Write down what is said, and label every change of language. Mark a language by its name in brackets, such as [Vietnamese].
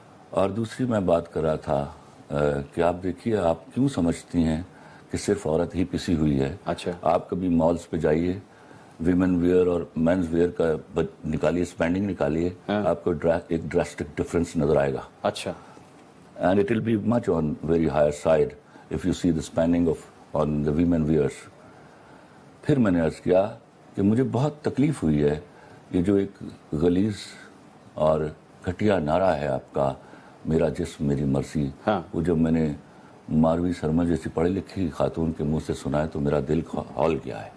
[Urdu] اور دوسری میں بات کر رہا تھا کہ آپ دیکھیے, آپ کیوں سمجھتی ہیں کہ صرف عورت ہی پسی ہوئی ہے؟ اچھا, آپ کبھی مالز پہ جائیے, ویمن ویئر اور مینز ویئر کا نکالیے، اسپینڈنگ نکالیے، آپ کو ایک ڈراسٹک ڈفرنس نظر آئے گا. اچھا. [English] And it will be much on very higher side if you see the spending on the women wears. [Urdu] پھر میں نے عرض کیا کہ مجھے بہت تکلیف ہوئی ہے، یہ جو ایک غلیظ اور گھٹیا نعرہ ہے آپ کا، میرا جسم میری مرضی، وہ جب میں نے ماروی سرما جیسی پڑھی لکھی خاتون کے منہ سے سنا ہے تو میرا دل ہول گیا ہے.